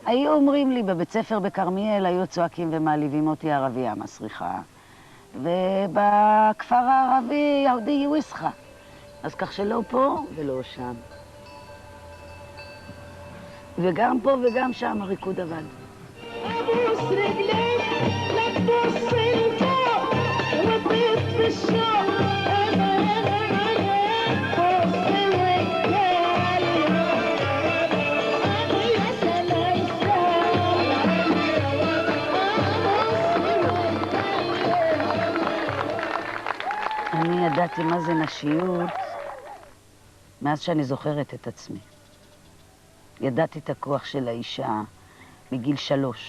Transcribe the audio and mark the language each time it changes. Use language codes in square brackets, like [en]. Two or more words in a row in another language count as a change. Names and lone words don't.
[he] היו אומרים לי, בבית ספר בכרמיאל היו צועקים ומעליבים אותי ערבייה מסריחה, ובכפר הערבי יהודי וויסחה. אז כך שלא פה ולא שם. וגם פה וגם שם הריקוד עבד. [ar] ابوس رجليك لا تبص لفوق وطير في الشوق انا بص واتكلم يا سلام [he] אני ידעתי מה זה נשיות מאז שאני זוכרת את עצמי. ידעתי את הכוח של האישה מגיל 3.